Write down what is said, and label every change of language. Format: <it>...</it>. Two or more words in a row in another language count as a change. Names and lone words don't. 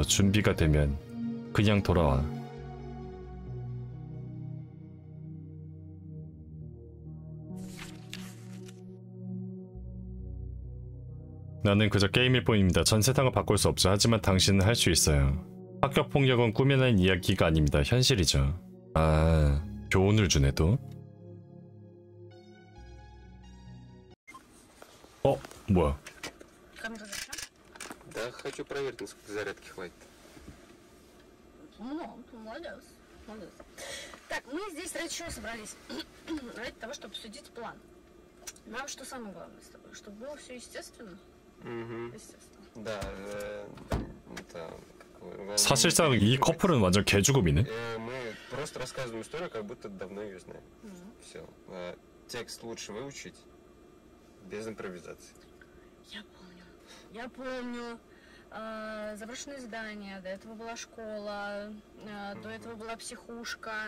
<ko>준비가 되면 그냥 돌아와. 나는 그저 게임일 뿐입니다. 전 세상을 바꿀 수 없죠. 하지만 당신은 할 수 있어요. 학교 폭력은 꾸며낸 이야기가 아닙니다. 현실이죠. 아, 교훈을 주네 또. 뭐야?</ko> <ru>Камера зачем? Да, хочу проверить, насколько зарядки хватит. Ну, молодец, молодец. Так, мы здесь ради чего собрались? Ради того, чтобы обсудить план. Нам что самое главное с тобой? Чтобы было все естественно? Естественно. Да, это...</ru> <ko>사실상 이 커플은 완전 개죽음이네.</ko> <ru>Мы просто рассказываем историю, как будто давно ее знаем. Все. Текст лучше выучить без импровизации. Я помню. Заброшенные здания, до этого была школа, до этого была психушка.</ru>